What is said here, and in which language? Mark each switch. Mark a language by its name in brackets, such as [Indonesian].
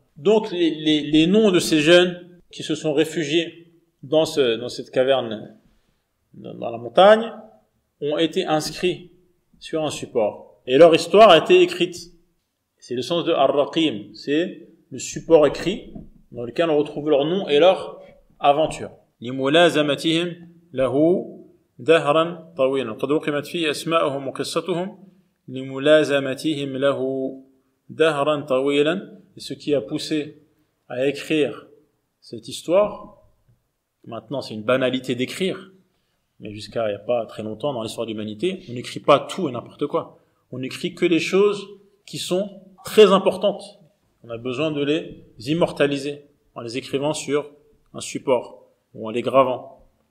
[French] Donc les noms de ces jeunes qui se sont réfugiés dans cette caverne, dans la montagne, ont été inscrits sur un support. Et leur histoire a été écrite. C'est le sens de ar-raqim, c'est le support écrit dans lequel on retrouve leur nom et leur aventure. [Arabic] لملازمتهم له دهرا طويلا قد رقمت فيه أسماءهم وقصتهم لملازمتهم له دهرا طويلا. [French] Et ce qui a poussé à écrire cette histoire, maintenant c'est une banalité d'écrire, mais jusqu'à il n'y a pas très longtemps dans l'histoire de l'humanité, on n'écrit pas tout et n'importe quoi. On n'écrit que les choses qui sont très importantes. On a besoin de les immortaliser en les écrivant sur un support ou en les gravant.